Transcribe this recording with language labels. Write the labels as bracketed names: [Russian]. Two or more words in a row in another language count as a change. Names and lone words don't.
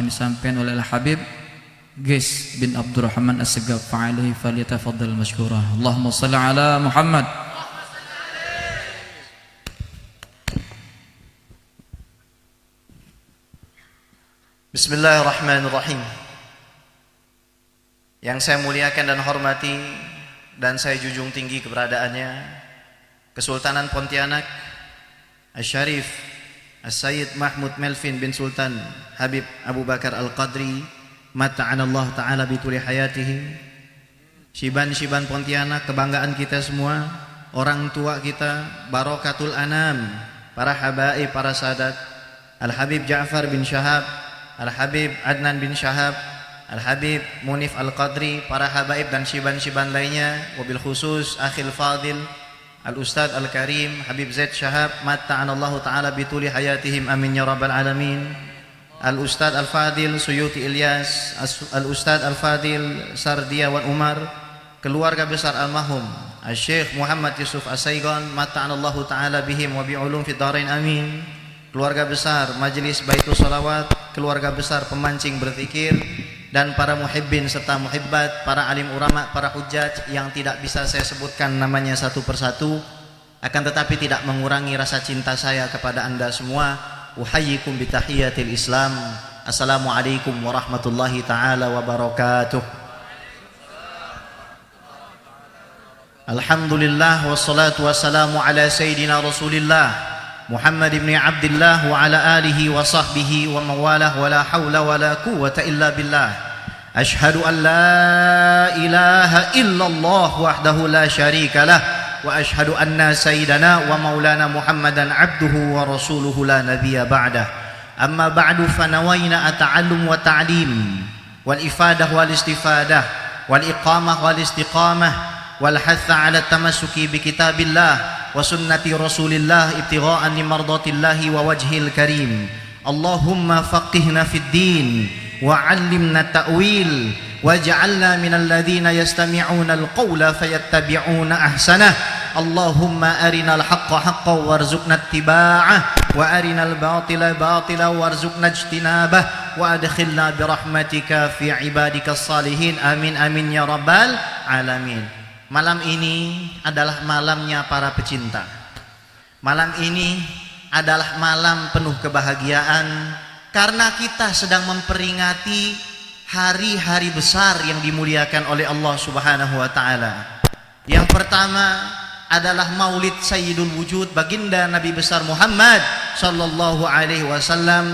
[Indonesian] disampaikan oleh Al-Habib Gis bin Abdurrahman As-Segaf, [Arabic] فعليه فليتفضل مشكورا. اللهم صل على محمد. بسم الله الرحمن الرحيم. [Indonesian] Yang saya muliakan dan hormati dan saya junjung tinggi keberadaannya, Kesultanan Pontianak Asy-Syarif As-Sayyid Mahmud Melvin bin Sultan Habib Abu Bakar Al-Qadri, [Arabic] متعنا الله تعالى بطول حياته. [Indonesian] Syiban-syiban Pontianak, kebanggaan kita semua, orang tua kita, [Arabic] بركة الأنام, [Indonesian] para habaib, para sadat, Al-Habib Ja'far bin Syahab, Al-Habib Adnan bin Syahab, Al-Habib Munif Al-Qadri, para habaib dan syiban-syiban lainnya, [Arabic] وبالخصوص أخي الفاضل الأستاذ الكريم [Indonesian] Habib Zaid Syahab, [Arabic] متعنا الله تعالى بطول حياتهم, آمين يا رب العالمين. الأستاذ الفاضل [Indonesian] Suyuti Ilyas, [Arabic] الأستاذ الفاضل [Indonesian] Sardiawan Umar, keluarga besar almarhum Al-Syekh Muhammad Yusuf As-Saygon, [Arabic] متعنا الله تعالى بهم وبعلومهم في الدارين, [Indonesian] amin. Keluarga besar Majelis Baitul Salawat, keluarga besar pemancing berzikir, dan para muhibbin serta muhibbat, para alim ulama, para hujjaj yang tidak bisa saya sebutkan namanya satu persatu, akan tetapi tidak mengurangi rasa cinta saya kepada anda semua. [Arabic] أحييكم بتحية الإسلام. السلام عليكم ورحمة الله تعالى وبركاته. الحمد لله والصلاة والسلام على سيدنا رسول الله محمد بن عبد الله وعلى آله وصحبه ومولاه ولا حول ولا قوة إلا بالله. أشهد أن لا إله إلا الله وحده لا شريك له وأشهد أن سيدنا ومولانا محمدا عبده ورسوله لا نبي بعده. أما بعد فنوينا التعلم والتعليم والإفادة والاستفادة والإقامة والاستقامة والحث على التمسك بكتاب الله وسنة رسول الله ابتغاء لمرضاة الله ووجهه الكريم. اللهم فقهنا في الدين وعلمنا التأويل واجعلنا من الذين يستمعون القول فيتبعون أحسنه. اللهم أرنا الحق حقا وارزقنا اتباعه وأرنا الباطل باطلا وارزقنا اجتنابه وأدخلنا برحمتك في عبادك الصالحين آمين آمين يا رب العالمين. [Indonesian] Malam ini adalah malamnya para pecinta. Malam ini adalah malam penuh kebahagiaan karena kita sedang memperingati hari-hari besar yang dimuliakan oleh Allah [Arabic] سبحانه وتعالى. [Indonesian] Yang pertama adalah Maulid [Arabic] سيد الوجود, [Indonesian] baginda Nabi besar Muhammad [Arabic] صلى الله عليه وسلم.